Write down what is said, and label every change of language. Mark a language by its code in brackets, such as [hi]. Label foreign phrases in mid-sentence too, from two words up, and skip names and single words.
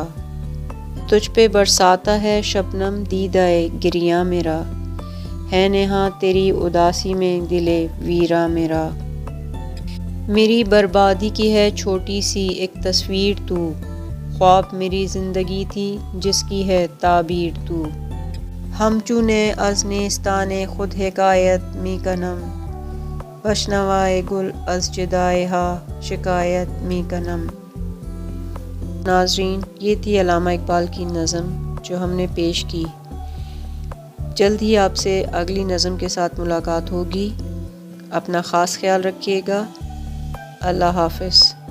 [ur] تجھ پہ برساتا ہے شبنم دیدۂ گریاں میرا، ہے نہاں تیری اداسی میں دلِ ویراں میرا۔ میری بربادی کی ہے چھوٹی سی ایک تصویر تو، خواب میری زندگی تھی جس کی ہے تعبیر تو۔ [fa] ہمچو نی از نیستان خود حکایت می کنم، بشنوائے گل از جدائے ہا شکایت می کنم۔ [ur] ناظرین، یہ تھی علامہ اقبال کی نظم جو ہم نے پیش کی۔ جلد ہی آپ سے اگلی نظم کے ساتھ ملاقات ہوگی۔ اپنا خاص خیال رکھیے گا۔ اللہ حافظ۔